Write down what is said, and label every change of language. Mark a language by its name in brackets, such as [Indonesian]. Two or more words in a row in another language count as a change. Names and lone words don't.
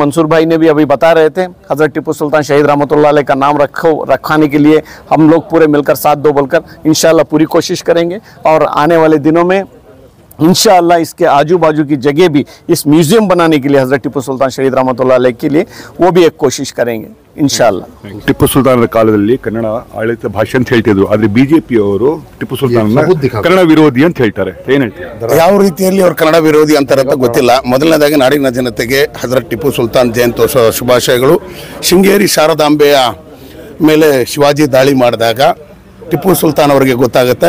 [Hindi] मंसूर भाई ने भी अभी बता रहे थे, हज़रत टीपू सुल्तान शहीद [Arabic] رحمة الله عليه [Hindi] का नाम रखाने के लिए हम लोग पूरे मिलकर साथ दो बोलकर [Arabic] إن شاء الله [Hindi] पूरी कोशिश करेंगे। और आने वाले दिनों में [Arabic] إن شاء الله [Hindi] इसके आजू बाजू की जगह भी इस म्यूजियम बनाने के लिए हज़रत टीपू सुल्तान शहीद [Arabic] رحمة الله عليه [Hindi] के लिए वो भी एक कोशिश करेंगे [Arabic] إن شاء الله. [Kannada] ಟಿಪ್ಪು ಸುಲ್ತಾನರ ಕಾಲದಲ್ಲಿ ಕನ್ನಡ ಆಡಳಿತ ಭಾಷೆ ಅಂತ ಹೇಳ್ತಿದ್ರು, ಆದ್ರೆ ಬಿಜೆಪಿಯವರು ಟಿಪ್ಪು ಸುಲ್ತಾನ್ ಕನ್ನಡ ವಿರೋಧಿ ಅಂತ ಹೇಳ್ತಾರೆ, ಏನ್ ಹೇಳ್ತಾರೆ? ಯಾವ ರೀತಿಯಲ್ಲಿ ಅವ್ರು ಕನ್ನಡ ವಿರೋಧಿ ಅಂತಾರೆ ಅಂತ ಗೊತ್ತಿಲ್ಲ. ಮೊದಲನೇದಾಗಿ ನಾಡಿನ ಜನತೆಗೆ ಹಜರತ್ ಟಿಪ್ಪು ಸುಲ್ತಾನ್ ಜಯಂತ್ಯೋತ್ಸವ ಶುಭಾಶಯಗಳು. ಶೃಂಗೇರಿ ಶಾರದಾಂಬೆಯ ಮೇಲೆ ಶಿವಾಜಿ ದಾಳಿ ಮಾಡಿದಾಗ ಟಿಪ್ಪು ಸುಲ್ತಾನ್ ಅವರಿಗೆ ಗೊತ್ತಾಗುತ್ತೆ.